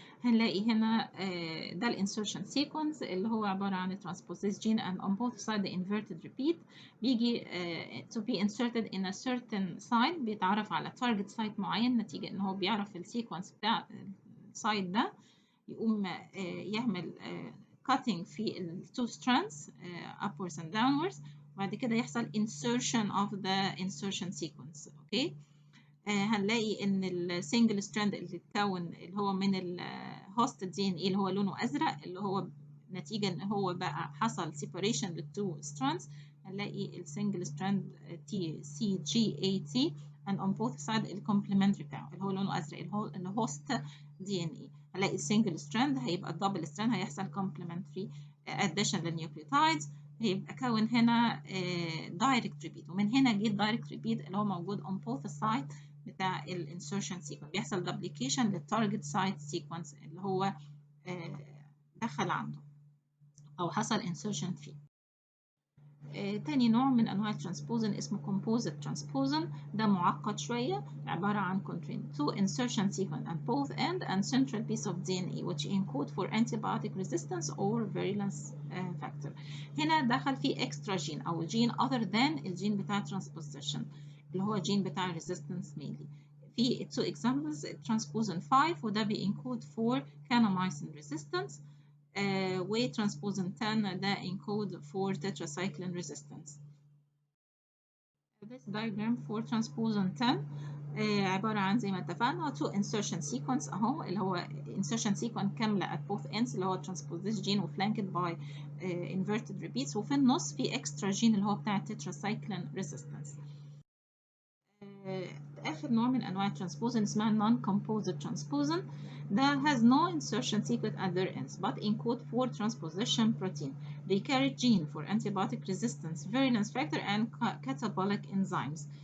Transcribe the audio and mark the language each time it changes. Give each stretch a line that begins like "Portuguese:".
Arabic: هنلاقي هنا ده الانسرشن سيكونس اللي هو عبارة عن transposase gene and on both sides the inverted repeat بيجي
English: to be inserted in a certain site
Arabic: بيتعرف على target site معين نتيجة ان هو بيعرف السيكونس بتاع السايت ده يقوم يعمل cutting في ال two strands upwards and downwards وبعد كده يحصل
English: insertion of the insertion sequence.
Arabic: اوكي هنلاقي ان السنجل ستراند اللي اتكون اللي هو من الهوست دي ان اي اللي هو لونه ازرق اللي هو نتيجه ان هو بقى حصل separation للتو ستراندز هنلاقي السنجل ستراند تي سي جي اي تي
English: and on both sides
Arabic: الكومبلمنتري بتاعه اللي هو لونه ازرق اللي هو الهوست دي ان اي. هنلاقي السنجل ستراند هيبقى الدبل ستراند هيحصل كومبلمنتري addition للنيوكليوتايدز هيبقى كون هنا دايركت ريبيت ومن هنا جه الدايركت ريبيت اللي هو موجود on both sides بتاع الانسرشن سيكونس بيحصل دبليكيشن للتارجت سايت سيكونس اللي هو دخل عنده او حصل انسرشن فيه. تاني نوع من انواع الترانسبوزن اسمه composite transposon. ده معقد شويه عباره عن
English: contain two insertion sequence at both end and central piece of DNA which encode for antibiotic resistance or virulence factor.
Arabic: هنا دخل فيه extra gene او gene other than الجين بتاع transposition اللي هو جين بتاع resistance mainly. في two examples transposon 5 وده بينكود for kanamycin resistance وترانسبوزن 10 ده encode for tetracycline resistance.
English: This diagram for transposon 10
Arabic: عبارة عن زي ما اتفقنا two insertion sequence اهو اللي هو insertion sequence كاملة at both ends اللي هو transposase gene و
English: flanked by inverted repeats
Arabic: وفي النص في extra gene اللي هو بتاع tetracycline resistance. آخر نوع من أنواع الترانسبوزن اسمها non-composite transposon.
English: that has no insertion sequence at their ends but encode for transposition protein. They carry gene for antibiotic resistance, virulence factor, and catabolic enzymes.